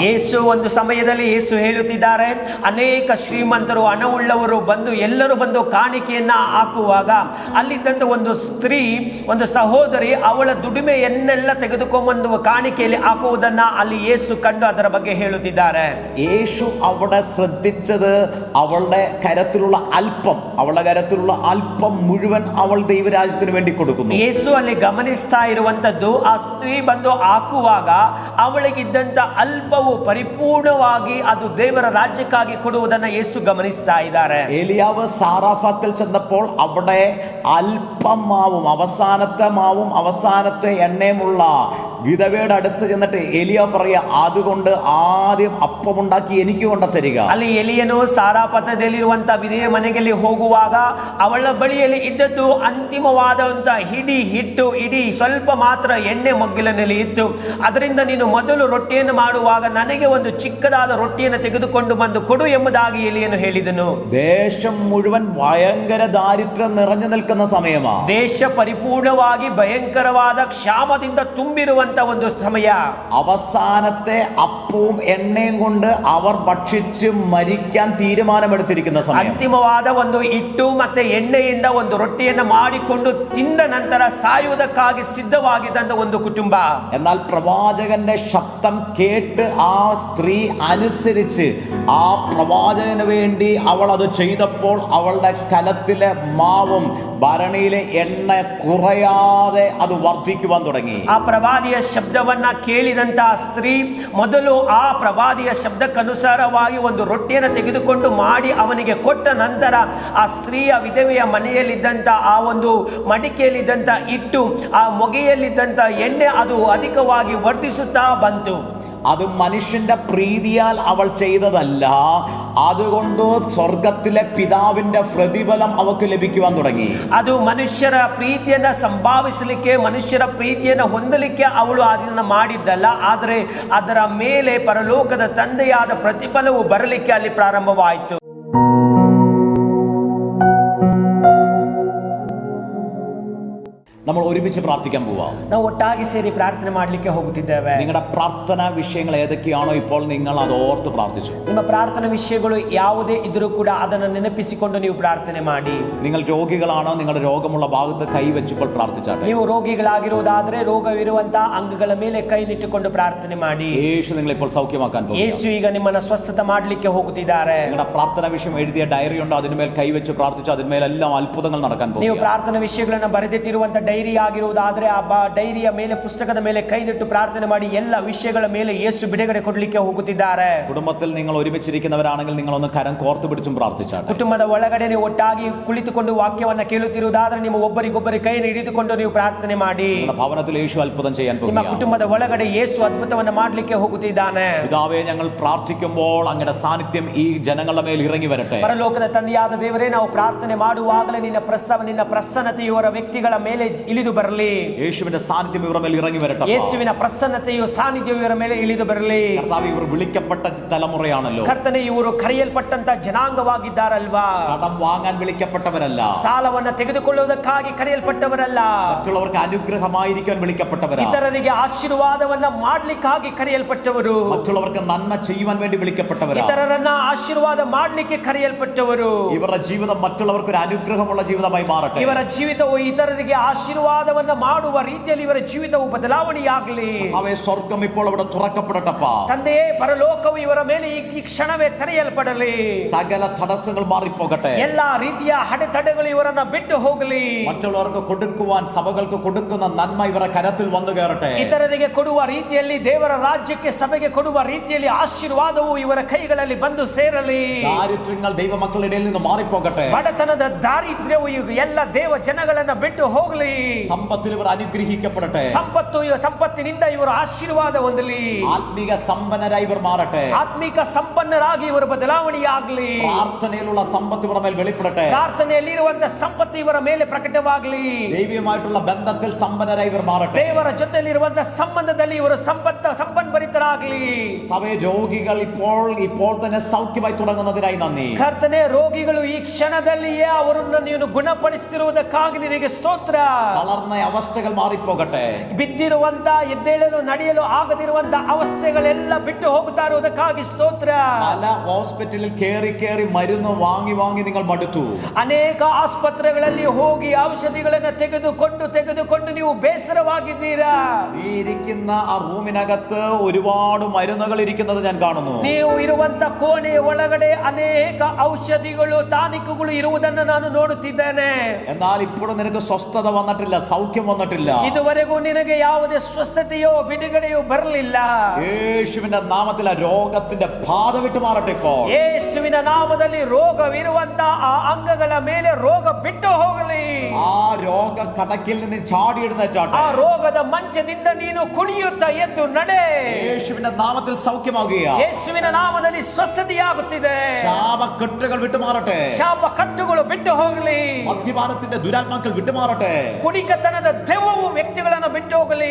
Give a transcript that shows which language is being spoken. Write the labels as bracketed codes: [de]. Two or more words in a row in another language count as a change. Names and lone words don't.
[kn] ಯೇಸು ಒಂದು ಸಮಯದಲ್ಲಿ ಯೇಸು ಹೇಳುತ್ತಿದ್ದಾರೆ, ಅನೇಕ ಶ್ರೀಮಂತರು ಹಣವುಳ್ಳವರು ಬಂದು ಎಲ್ಲರೂ ಬಂದು ಕಾಣಿಕೆಯನ್ನ ಹಾಕುವಾಗ ಅಲ್ಲಿದ್ದಂತ ಒಂದು ಸ್ತ್ರೀ, ಒಂದು ಸಹೋದರಿ ಅವಳ ದುಡಿಮೆಯನ್ನೆಲ್ಲ ತೆಗೆದುಕೊಂಡ್ಬಂದು ಕಾಣಿಕೆಯಲ್ಲಿ ಹಾಕುವುದನ್ನ ಅಲ್ಲಿ ಯೇಸು ಕಂಡು ಅದರ ಬಗ್ಗೆ ಹೇಳುತ್ತಿದ್ದಾರೆ. [ml] യേശു അവിടെ ശ്രദ്ധിച്ചത് അവളുടെ കരത്തിലുള്ള അല്പം, അവളുടെ കരത്തിലുള്ള അല്പം മുഴുവൻ അവൾ ദൈവരാജ്യത്തിന് വേണ്ടി കൊടുക്കുന്നു. [kn] ಯೇಸು ಅಲ್ಲಿ ಗಮನಿಸ್ತಾ ಇರುವಂತದ್ದು, ಆ ಸ್ತ್ರೀ ಬಂದು ಹಾಕುವಾಗ ಅವಳಿಗಿದ್ದಂತ ಅಲ್ಪವು ಪರಿಪೂರ್ಣವಾಗಿ ಅದು ದೇವರ ರಾಜ್ಯಕ್ಕಾಗಿ ಕೊಡುವುದನ್ನ ಯೇಸು ಗಮನಿಸ್ತಾ ಇದ್ದಾರೆ. [ml] ഏലിയാവ് സാറാഫത്തിൽ ചെന്നപ്പോൾ അവിടെ അല്പം മാവും അവസാനത്തെ എണ്ണയുമുള്ള വിധവയുടെ അടുത്ത് ചെന്നിട്ട് എലിയ പറയാ, അതുകൊണ്ട് ആദ്യം അപ്പമുണ്ടാക്കി എനിക്ക് കൊണ്ട തരിക. [kn] ಅಲ್ಲಿ ಎಲಿಯನು ಸಾರಾಪಥದಲ್ಲಿರುವಂತ ವಿಧೆಯ ಮನೆಯಲ್ಲಿ ಹೋಗುವಾಗ ಅವಳ ಬಳಿಯಲ್ಲಿ ಇದ್ದದ್ದು ಅಂತಿಮವಾದಂತ ಇಡೀ ಸ್ವಲ್ಪ ಮಾತ್ರ ಎಣ್ಣೆ ಮಗ್ಗಿಲಿನಲ್ಲಿ ಇತ್ತು. ಅದರಿಂದ ನೀನು ಮೊದಲು ರೊಟ್ಟಿಯನ್ನು ಮಾಡುವಾಗ ನನಗೆ ಒಂದು ಚಿಕ್ಕದಾದ ರೊಟ್ಟಿಯನ್ನು ತೆಗೆದುಕೊಂಡು ಬಂದು ಕೊಡು ಎಂಬುದಾಗಿ ಎಲಿಯನು ಹೇಳಿದನು. [ml] ദേശം മുഴുവൻ ഭയങ്കര ദാരിദ്ര്യം നിറഞ്ഞു നിൽക്കുന്ന സമയമാണ്. [kn] ದೇಶ ಪರಿಪೂರ್ಣವಾಗಿ ಭಯಂಕರವಾದ ಕ್ಷಾಮದಿಂದ ತುಂಬಿರುವಂತ ಒಂದು ಸಮಯ. [ml] അവസാനത്തെ അപ്പവും എണ്ണയും കൊണ്ട് അവർ ഭക്ഷിച്ച് മരിക്കാൻ തീരുമാനമെടുത്തിരിക്കുന്ന സമയം. [kn] ಅಂತಿಮವಾದ ಒಂದು ಹಿಟ್ಟು ಮತ್ತೆ ಎಣ್ಣೆಯಿಂದ ಒಂದು ರೊಟ್ಟಿಯನ್ನು ಮಾಡಿಕೊಂಡು ತಿಂದ ನಂತರ ಸಾಯುವುದಕ್ಕಾಗಿ ಸಿದ್ಧವಾಗಿದ್ದಂತ ಒಂದು ಕುಟುಂಬ. [ml] എന്നാൽ പ്രവാചകന്റെ ശബ്ദം കേട്ട് ആ സ്ത്രീ അനുസരിച്ച് ആ പ്രവാചകന് വേണ്ടി അവൾ അത് ചെയ്തപ്പോൾ അവളുടെ കലത്തിലെ മാവും ഭരണിയിലെ എണ്ണ കുറയാതെ അത് വർദ്ധിക്കുവാൻ തുടങ്ങി. [kn] ಆ ಪ್ರವಾದಿಯ ಶಬ್ದವನ್ನ ಕೇಳಿದಂತ ಸ್ತ್ರೀ ಮೊದಲು ಆ ಪ್ರವಾದಿಯ ಶಬ್ದಕ್ಕನುಸಾರವಾಗಿ ಒಂದು ರೊಟ್ಟಿಯನ್ನು ತೆಗೆದುಕೊಂಡು ಮಾಡಿ ಅವನಿಗೆ ಕೊಟ್ಟ ನಂತರ ಆ ಸ್ತ್ರೀಯ ವಿಧವೆಯ ಮನೆಯಲ್ಲಿದ್ದಂತ ಆ ಒಂದು ಮಡಿಕೆಯಲ್ಲಿದ್ದಂತ ಹಿಟ್ಟು, ಆ ಮೊಗೆಯಲ್ಲಿದ್ದಂತ ಎಣ್ಣೆ ಅದು ಅಧಿಕವಾಗಿ ವರ್ಧಿಸುತ್ತಾ ಬಂತು. [ml] അത് മനുഷ്യന്റെ പ്രീതിയാൽ അവൾ ചെയ്തതല്ല, അതുകൊണ്ട് സ്വർഗത്തിലെ പിതാവിന്റെ പ്രതിഫലം അവൾക്ക് ലഭിക്കുവാൻ തുടങ്ങി. [kn] ಅದು ಮನುಷ್ಯರ ಪ್ರೀತಿಯನ್ನ ಸಂಭಾವಿಸಲಿಕ್ಕೆ, ಮನುಷ್ಯರ ಪ್ರೀತಿಯನ್ನು ಹೊಂದಲಿಕ್ಕೆ ಅವಳು ಅದನ್ನ ಮಾಡಿದ್ದಲ್ಲ, ಆದರೆ ಅದರ ಮೇಲೆ ಪರಲೋಕದ ತಂದೆಯಾದ ಪ್ರತಿಫಲವು ಬರಲಿಕ್ಕೆ ಅಲ್ಲಿ ಪ್ರಾರಂಭವಾಯಿತು. [ml] നമ്മൾ ഒരുമിച്ച് പ്രാർത്ഥിക്കാൻ പോവാം. [kn] ನಾವು ಒಟ್ಟಾಗಿ ಸೇರಿ ಪ್ರಾರ್ಥನೆ ಮಾಡಲಿಕ್ಕೆ ಹೋಗುತ್ತಿದ್ದೇವೆ. [ml] നിങ്ങളുടെ പ്രാർത്ഥനാ വിഷയങ്ങൾ ഏതൊക്കെയാണോ ഇപ്പോൾ നിങ്ങൾ അത് ഓർത്ത് പ്രാർത്ഥിച്ചു. [kn] ನಿಮ್ಮ ಪ್ರಾರ್ಥನಾ ವಿಷಯಗಳು ಯಾವುದೇ ಇದ್ರೂ ಕೂಡ ಅದನ್ನು ನೆನಪಿಸಿಕೊಂಡು ನೀವು ಪ್ರಾರ್ಥನೆ ಮಾಡಿ. [ml] നിങ്ങൾ രോഗികളാണോ, നിങ്ങളുടെ രോഗമുള്ള ഭാഗത്ത് കൈവച്ചപ്പോൾ പ്രാർത്ഥിച്ചാട്ടെ. [kn] ನೀವು ರೋಗಿಗಳಾಗಿರುವುದಾದ್ರೆ ರೋಗವಿರುವಂತಹ ಅಂಗಗಳ ಮೇಲೆ ಕೈ ನಿಟ್ಟುಕೊಂಡು ಪ್ರಾರ್ಥನೆ ಮಾಡಿ. [ml] യേശു നിങ്ങളെ ഇപ്പോൾ സൗഖ്യമാക്കാൻ പോകുന്നു. [kn] ಯೇಸು ಈಗ ನಿಮ್ಮನ್ನ ಸ್ವಸ್ಥತೆ ಮಾಡಲಿಕ್ಕೆ ಹೋಗುತ್ತಿದ್ದಾರೆ. [ml] നിങ്ങളുടെ പ്രാർത്ഥനാ വിഷയം എഴുതിയ ഡയറി ഉണ്ടോ, അതിന്മേൽ കൈവച്ച് പ്രാർത്ഥിച്ചു, അതിന്മേലെല്ലാം അത്ഭുതങ്ങൾ നടക്കാൻ പോകുന്നു. [kn] ನೀವು ಪ್ರಾರ್ಥನಾ ವಿಷಯಗಳನ್ನು ಬರೆದಿಟ್ಟಿರುವಂತ ಡೈರಿ ಆಗಿರುವುದಾದ್ರೆ ಆ ಡೈರಿಯ ಮೇಲೆ, ಪುಸ್ತಕದ ಮೇಲೆ ಕೈನಿಟ್ಟು ಪ್ರಾರ್ಥನೆ ಮಾಡಿ. ಎಲ್ಲ ವಿಷಯಗಳ ಮೇಲೆ ಯೇಸು ಬಿಡುಗಡೆ ಕೊಡಲಿಕ್ಕೆ ಹೋಗುತ್ತಿದ್ದಾರೆ. [ml] കുടുംബത്തിൽ നിങ്ങൾ ഒരുമിച്ചിരിക്കുന്നവരാണെങ്കിൽ നിങ്ങൾ ഒന്ന് കരം കോർത്തു പിടിച്ചും പ്രാർത്ഥിച്ചാട്ടെ. [kn] ಕುಟುಂಬದ ಒಳಗಡೆ ನೀವು ಒಟ್ಟಾಗಿ ಕುಳಿತುಕೊಂಡು ವಾಕ್ಯವನ್ನ ಕೇಳುತ್ತಿರುವುದಾದ್ರೆ ನೀವು ಒಬ್ಬರಿಗೊಬ್ಬರು ಕೈಯನ್ನು ಹಿಡಿದುಕೊಂಡು ನೀವು ಪ್ರಾರ್ಥನೆ ಮಾಡಿ. [ml] ഭവനത്തിൽ യേശു അത്ഭുതം ചെയ്യാൻ ನಿಮ್ಮ പോകുന്നു. [kn] ಕುಟುಂಬದ ಒಳಗಡೆ ಯೇಸು ಅದ್ಭುತವನ್ನ ಮಾಡಲಿಕ್ಕೆ ಹೋಗುತ್ತಿದ್ದಾನೆ. [ml] പിതാവേ, ഞങ്ങൾ പ്രാർത്ഥിക്കുമ്പോൾ അങ്ങയുടെ സാന്നിധ്യം ഈ ജനങ്ങളുടെ മേൽ ഇറങ്ങി വരട്ടെ. [kn] ಪರಲೋಕದ ತಂದೆಯಾದ ದೇವರೇ, ನಾವು ಪ್ರಾರ್ಥನೆ ಮಾಡುವಾಗಲೇ ನಿನ್ನ ಪ್ರಸನ್ನತೆ ಇವರ ವ್ಯಕ್ತಿಗಳ ಮೇಲೆ ಇಳಿದು ಬರಲಿ. [ml] യേശുവിന്റെ സാന്നിധ്യം ഇവരുടെ മേൽ ഇറങ്ങി വരട്ടെ. [kn] ಯೇಸುವಿನ ಪ್ರಸನ್ನತೆಯು ಸಾನ್ನಿಧ್ಯವು ಇವರ ಮೇಲೆ ಇಳಿದು ಬರಲಿ. [ml] കർത്താവേ, ഇവർ വിളിക്കപ്പെട്ട തലമുറയാണല്ലോ. [kn] ಕರ್ತನೆ, ಇವರು ಕರೆಯಲ್ಪಟ್ಟಂತ ಜನಾಂಗವಾಗಿದ್ದಾರಲ್ವಾ? [ml] കടം വാങ്ങാൻ വിളിക്കപ്പെട്ടവരല്ല, [kn] ಸಾಲವನ್ನ ತೆಗೆದುಕೊಳ್ಳುವುದಕ್ಕಾಗಿ ಕರೆಯಲ್ಪಟ್ಟವರಲ್ಲ, [ml] മറ്റുള്ളവർക്ക് അനുഗ്രഹമായിരിക്കാൻ വിളിക്കപ്പെട്ടവരാ, [kn] ಇತರರಿಗೆ ಆಶೀರ್ವಾದವನ್ನ ಮಾಡ್ಲಿಕ್ಕಾಗಿ ಕರೆಯಲ್ಪಟ್ಟವರು, [ml] മറ്റുള്ളവർക്ക് നന്മ ചെയ്യുവാൻ വേണ്ടി വിളിക്കപ്പെട്ടവരാ, [kn] ಇತರರನ್ನ ಆಶೀರ್ವಾದ ಮಾಡ್ಲಿಕ್ಕೆ ಕರೆಯಲ್ಪಟ್ಟವರು. [ml] ഇവരുടെ ജീവിതം മറ്റുള്ളവർക്ക് ഒരു അനുഗ്രഹമുള്ള ജീവിതമായി മാറട്ടെ. [kn] ಇವರ ಜೀವಿತವು ಇತರರಿಗೆ ಆಶೀರ್ವಾದ ಆಶೀರ್ವಾದವನ್ನ ಮಾಡುವ ರೀತಿಯಲ್ಲಿ ಇವರ ಜೀವಿತವು ಬದಲಾವಣೆಯಾಗಲಿ. [ml] അവയെ സ്വർഗം ഇപ്പോൾ അവിടെ തുറക്കപ്പെടട്ടപ്പ. [kn] ತಂದೆಯೇ, ಪರಲೋಕವು ಇವರ ಮೇಲೆ ಈ ಕ್ಷಣವೇ ತೆರೆಯಲ್ಪಡಲಿ. [ml] സകല തടസ്സങ്ങൾ മാറിപ്പോകട്ടെ. [kn] ಎಲ್ಲಾ ರೀತಿಯ ಅಡೆತಡೆಗಳು ಇವರನ್ನ ಬಿಟ್ಟು ಹೋಗಲಿ. [ml] മറ്റുള്ളവർക്ക് കൊടുക്കുവാൻ സഭകൾക്ക് കൊടുക്കുന്ന നന്മ ഇവരുടെ കരത്തിൽ വന്നു കയറട്ടെ. [kn] ಇತರರಿಗೆ ಕೊಡುವ ರೀತಿಯಲ್ಲಿ, ದೇವರ ರಾಜ್ಯಕ್ಕೆ ಸಭೆಗೆ ಕೊಡುವ ರೀತಿಯಲ್ಲಿ ಆಶೀರ್ವಾದವು ಇವರ ಕೈಗಳಲ್ಲಿ ಬಂದು ಸೇರಲಿ. [ml] ദാരിദ്ര്യങ്ങൾ ദൈവമക്കളുടെ ഇടയിൽ നിന്ന് മാറിപ്പോകട്ടെ. [kn] ಬಡತನದ ದಾರಿದ್ರ್ಯವು ಎಲ್ಲ ದೇವ ಜನಗಳನ್ನ ಬಿಟ್ಟು ಹೋಗಲಿ. [ml] സമ്പത്തിൽ ഇവർ അനുഗ്രഹിക്കപ്പെടട്ടെ. [kn] ಸಂಪತ್ತಿನಿಂದ ಇವರು ಆಶೀರ್ವಾದ ಹೊಂದಲಿ. [ml] ആത്മീക സമ്പന്നരായി ഇവർ മാറട്ടെ. [kn] ಆತ್ಮಿಕ ಸಂಪನ್ನರಾಗಿ ಇವರು ಬದಲಾವಣೆಯಾಗಲಿ. [ml] പ്രാർത്ഥനയിലുള്ള സമ്പത്ത് ഇവരുടെ മേൽ വെളിപ്പെടട്ടെ. [kn] ಪ್ರಾರ್ಥನೆಯಲ್ಲಿರುವಂತಹ ಸಂಪತ್ತು ಇವರ ಮೇಲೆ ಪ್ರಕಟವಾಗಲಿ. [ml] ദൈവവുമായിട്ടുള്ള ബന്ധത്തിൽ സമ്പന്നരായി ഇവർ മാറട്ടെ. [kn] ದೇವರ ಜೊತೆಯಲ್ಲಿರುವಂತಹ ಸಂಬಂಧದಲ್ಲಿ ಇವರು ಸಂಪನ್ಭರಿತರಾಗಲಿ. [ml] സഭയെ രോഗികൾ ഇപ്പോൾ തന്നെ സൗഖ്യമായി തുടങ്ങുന്നതിനായി നന്ദി. [kn] ಕರ್ತನೇ, ರೋಗಿಗಳು ಈ ಕ್ಷಣದಲ್ಲಿಯೇ ಅವರನ್ನು ನೀನು ಗುಣಪಡಿಸುತ್ತಿರುವುದಕ್ಕಾಗಿ ನಿನಗೆ ಸ್ತೋತ್ರ. [ml] തളർന്ന അവസ്ഥകൾ മാറിപ്പോകട്ടെ. [kn] ಬಿದ್ದಿರುವಂತ, ಎದ್ದೇಳಲು ನಡೆಯಲು ಆಗದಿರುವಂತ ಅವಸ್ಥೆಗಳೆಲ್ಲ ಬಿಟ್ಟು ಹೋಗುತ್ತಾ ಇರುವುದಕ್ಕಾಗಿ ಸ್ತೋತ್ರ. [ml] പല ഹോസ്പിറ്റലിൽ കേറി മരുന്ന് വാങ്ങി നിങ്ങൾ മടുത്തു. [kn] ಅನೇಕ ಆಸ್ಪತ್ರೆಗಳಲ್ಲಿ ಹೋಗಿ ಔಷಧಿಗಳನ್ನು ತೆಗೆದುಕೊಂಡು ನೀವು ಬೇಸರವಾಗಿದ್ದೀರಾ. [ml] ഈ ഇരിക്കുന്ന ആ റൂമിനകത്ത് ഒരുപാട് മരുന്നുകൾ ഇരിക്കുന്നത് ഞാൻ കാണുന്നു. [kn] ನೀವು ಇರುವಂತ ಕೋಣೆಯ ಒಳಗಡೆ ಅನೇಕ ಔಷಧಿಗಳು, ಟಾನಿಕ್ಗಳು ಇರುವುದನ್ನು ನಾನು ನೋಡುತ್ತಿದ್ದೇನೆ. [ml] എന്നാൽ ഇപ്പോഴും നിനക്ക് സ്വസ്ഥത വന്നിട്ടില്ല, സൗഖ്യം വന്നിട്ടില്ല. [kn] ಇದುವರೆಗೂ ನಿನಗೆ ಯಾವುದೇ ಸ್ವಸ್ಥತೆಯೋ ಬಿಡುಗಡೆಯೋ ಬರಲಿಲ್ಲ. [ml] യേശുവിന്റെ നാമത്തിൽ ആ രോഗത്തിന്റെ ബാധ വിട്ടു മാറട്ടെ. ഇപ്പോൾ [kn] ಯೇಸುವಿನ ನಾಮದಲ್ಲಿ ರೋಗವಿರುವಂತ ಆ ಅಂಗಗಳ ಮೇಲೆ ರೋಗ ಬಿಟ್ಟು ಹೋಗಲಿ. [ml] ആ രോഗ കടക്കിൽ നിന്ന് ചാടിയിടുന്നേറ്റാട്ടെ. [kn] ಆ ರೋಗದ ಮಂಚದಿಂದ ನೀನು ಕುಣಿಯುತ್ತಾ ಎದ್ದು ನಡೆ. [ml] യേശുവിന്റെ നാമത്തിൽ സൗഖ്യമാകുക. [kn] ಯೇಸುವಿನ ನಾಮದಲ್ಲಿ ಸ್ವಸ್ಥತೆಯಾಗುತ್ತಿದೆ. [ml] ശാപക്കെട്ടുകൾ വിട്ടുമാറട്ടെ. [kn] ಶಾಪ ಕಟ್ಟುಗಳು ಬಿಟ್ಟು ಹೋಗಲಿ. [ml] മദ്യപാനത്തിന്റെ ദുരാത്മാക്കൾ വിട്ടുമാറട്ടെ. [kn] ಕುಡಿಕತನದ ದೆವ್ವವು ವ್ಯಕ್ತಿಗಳನ್ನು ಬಿಟ್ಟು ಹೋಗಲಿ.